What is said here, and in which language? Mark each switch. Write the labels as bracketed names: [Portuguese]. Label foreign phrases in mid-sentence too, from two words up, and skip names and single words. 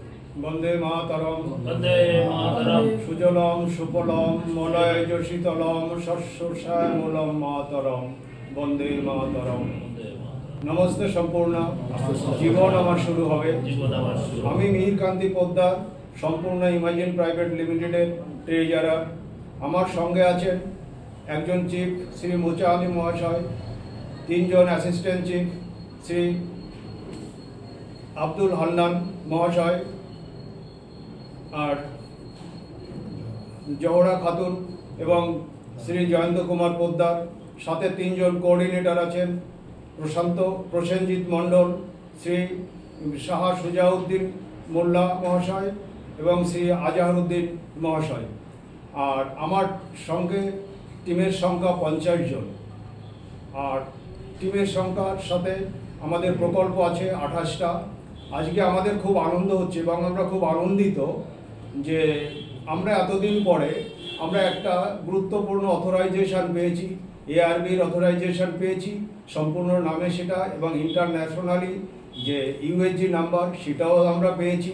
[Sanskrit] वंदे मातरम वंदे मातरम सुजलम सुफलम मलयज शीतलम शस्यश्यामलम मातरम वंदे मातरम। [Bangla] নমস্তে সম্পূর্ণ জীবন আমার শুরু হবে। আমি মিহিরকান্তি পোদ্দার সম্পূর্ণ ইমাজিন প্রাইভেট লিমিটেডের ট্রেজারার। আমার সঙ্গে আছেন একজন চিফ শ্রী মুছা আলী মহাশয়, তিনজন [English] assistant chief [Bangla] শ্রী আব্দুল হান্নান মহাশয় আর জোহরা খাতুন এবং শ্রী জয়ন্ত কুমার পোদ্দার, সাথে তিনজন কোঅর্ডিনেটর আছেন প্রশান্ত প্রসেনজিৎ মণ্ডল, শ্রী শাহ সুজাউদ্দীন মোল্লা মহাশয় এবং শ্রী আজহারুদ্দীন মহাশয়। আর আমার সঙ্গে টিমের সংখ্যা 50 জন আর টিমের সংখ্যার সাথে আমাদের প্রকল্প আছে 28টা। আজকে আমাদের খুব আনন্দ হচ্ছে এবং আমরা খুব আনন্দিত যে আমরা এতদিন পরে আমরা একটা গুরুত্বপূর্ণ অথরাইজেশন পেয়েছি, এআরবির অথরাইজেশন পেয়েছি সম্পূর্ণ নামে সেটা, এবং ইন্টারন্যাশনালি যে ইউএসজি নাম্বার সেটাও আমরা পেয়েছি।